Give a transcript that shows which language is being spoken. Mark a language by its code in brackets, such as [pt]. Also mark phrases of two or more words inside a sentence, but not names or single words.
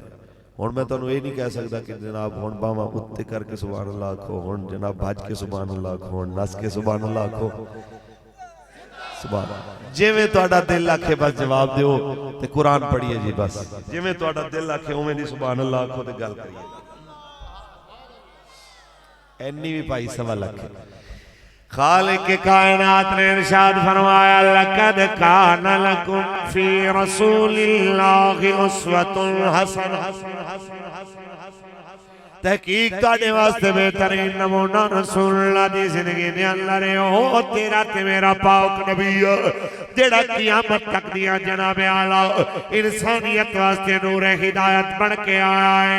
[pa] ہن میں تہانوں یہ نہیں کہہ سکتا کہ جناب ہن باواں اتے کرکے [ar] سبحان الله [pa] آکھو، ہن جناب بھج کے [ar] سبحان الله [pa] آکھو، ہن نس کے [ar] سبحان الله [pa] آکھو، سبحان جویں تہاڈا دل آکھے بس جواب دیو تے قرآن پڑھیے جی، بس جویں تہاڈا دل آکھے اویں دی [ar] سبحان الله [pa] آکھو تے گل کریے. اینی بھی بھائی سوا لکھ خالق کائنات نے ارشاد فرمایا [ar] لقد كان لكم في رسول الله أسوة حسن, [pa] تحقیق تہاڈے واسطے بہترین نمونہ رسول اللہ دی زندگی دے اندر او تیرا تے میرا پاک نبی جیڑا قیامت تک دیاں جناب آلا انسانیت واسطے نور ہدایت بن کے آیا ہے.